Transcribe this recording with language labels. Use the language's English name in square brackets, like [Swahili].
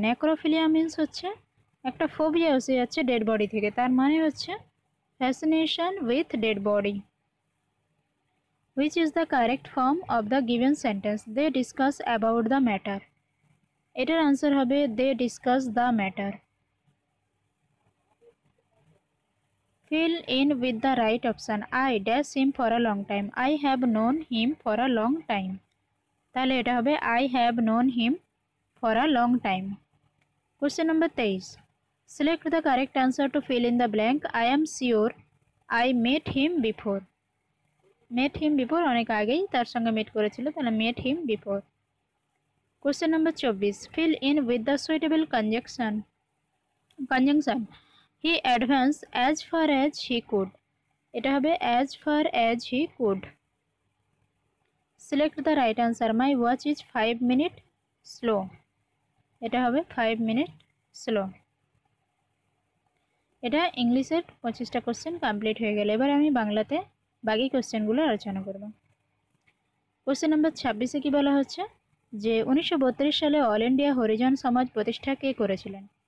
[Bangla] Necrophilia means হচ্ছে একটা phobia এসে যাচ্ছে ডেড বডি থেকে, তার মানে হচ্ছে [English] Fascination with dead body. Which is the correct form of the given sentence, they discuss about the matter. [Bangla] এটার আনসার হবে [English] They discuss the matter. Fill in with the right option. I dash him for a long time. I have known him for a long time. [Bangla] তাহলে এটা হবে [English] I have known him for a long time. Question number 23. Select the correct answer to fill in the blank. I am sure I met him before. Met him before [Bangla] অনেক আগেই তার সঙ্গে meet করেছিল, তাহলে [English] met him before. Question number 24. Fill in with the suitable conjunction. He advanced as far as he could. [Bangla] এটা হবে [English] as far as he could. Select the right answer. My watch is 5 minutes slow. [Bangla] এটা হবে [English] 5 minutes slow. [Bangla] এটা ইংলিশের 25টা question complete হয়ে গেল। এবার আমি বাংলাতে বাকি কোশ্চেনগুলো আলোচনা করব। কোশ্চেন নাম্বার 26-এ কি বলা হচ্ছে যে 1932 সালে অল ইন্ডিয়া হরিজন সমাজ প্রতিষ্ঠা কে করেছিলেন।